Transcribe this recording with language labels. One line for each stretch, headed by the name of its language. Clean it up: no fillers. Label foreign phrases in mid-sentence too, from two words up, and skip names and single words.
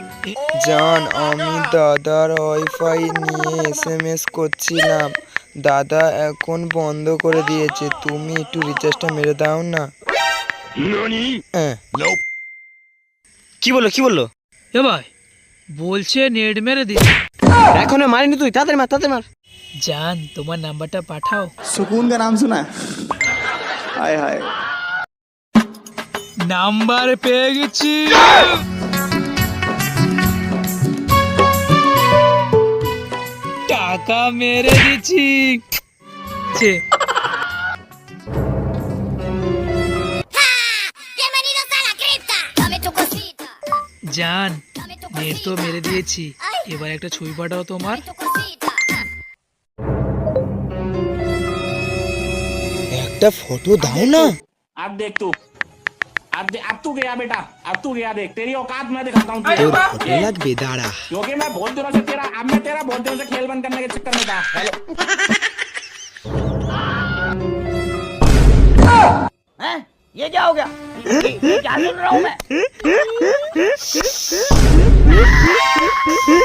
Bangla: জান আমি দাদার ওয়াইফাই নিয়ে এসএমএস করছিলাম, দাদা এখন বন্ধ করে দিয়েছে, তুমি একটু রিচার্জটা মেরে দাও না। কি বললো কি বললো? এ ভাই বলছে নেট মেরে দিন। এখনো মারিনি তুই, তাড়াতাড়ি মার তাড়াতাড়ি মার। জান তোমার নাম্বারটা পাঠাও।
Hindi: सुकून का नाम सुना है? हाय हाय
Bangla: নাম্বার পেয়ে গেছি। টাকা মেরে দিচ্ছি।
Spanish: Bienvenidos a la cripta. Dame tu cosita. জান Dame tu
Bangla: নেট তো
Spanish: cosita.
Bangla: মেরে দিয়েছি, এবার একটা ছবি পাঠাও তোমার।
Spanish: Dame tu cosita.
Bangla: একটা ফটো দাও না।
Hindi: अब देख तू अब तू गया बेटा, अब तू गया। देख तेरी औकात मैं दिखाता हूँ तुझे,
Bangla: তোর ফটো লাগবে, দাঁড়া।
Hindi: क्योंकि मैं बहुत दिनों से बहुत दिनों से खेल बंद करने के चक्कर में था। हेलो ये क्या हो गया? ये क्या सुन रहा हूँ मैं?